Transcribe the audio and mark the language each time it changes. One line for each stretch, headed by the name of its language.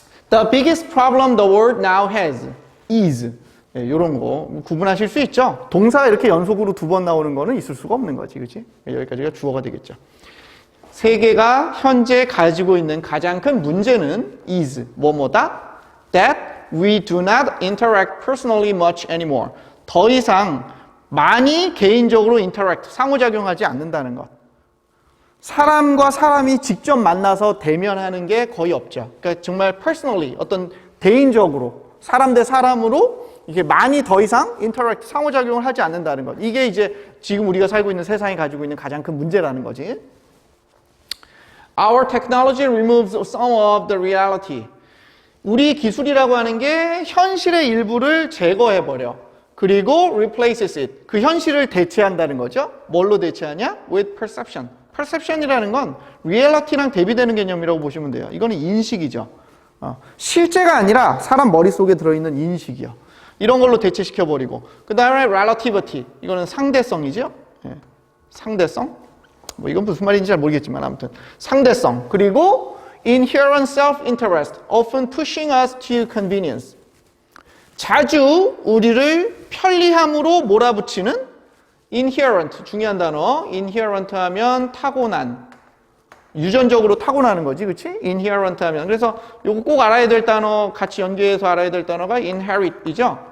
English: The biggest problem the world now has is.
Korean: 이런 거 구분하실 수 있죠? 동사가 이렇게 연속으로 두 번 나오는 거는 있을 수가 없는 거지, 그렇지? 여기까지가 주어가 되겠죠. 세계가 현재 가지고 있는 가장 큰 문제는 is, 뭐뭐다?
English: That we do not interact personally much anymore.
Korean: 더 이상 많이 개인적으로 interact, 상호작용하지 않는다는 것. 사람과 사람이 직접 만나서 대면하는 게 거의 없죠. 그러니까 정말 personally, 어떤 개인적으로, 사람 대 사람으로 이게 많이 더 이상 interact, 상호작용을 하지 않는다는 것. 이게 이제 지금 우리가 살고 있는 세상이 가지고 있는 가장 큰 문제라는 거지.
English: Our technology removes some of the reality.
Korean: 우리 기술이라고 하는 게 현실의 일부를 제거해버려.
English: 그리고 replaces it.
Korean: 그 현실을 대체한다는 거죠. 뭘로 대체하냐?
English: With perception.
Korean: perception이라는 건 reality랑 대비되는 개념이라고 보시면 돼요. 이거는 인식이죠. 실제가 아니라 사람 머릿속에 들어있는 인식이요. 이런 걸로 대체시켜버리고. 그 다음에 relativity. 이거는 상대성이죠. 예. 상대성. 뭐 이건 무슨 말인지 잘 모르겠지만 아무튼 상대성.
English: 그리고 inherent self-interest, often pushing us to convenience.
Korean: 자주 우리를 편리함으로 몰아붙이는 inherent, 중요한 단어. inherent 하면 타고난, 유전적으로 타고나는 거지, 그치? inherent 하면. 그래서 요거 꼭 알아야 될 단어, 같이 연계해서 알아야 될 단어가 inherit이죠.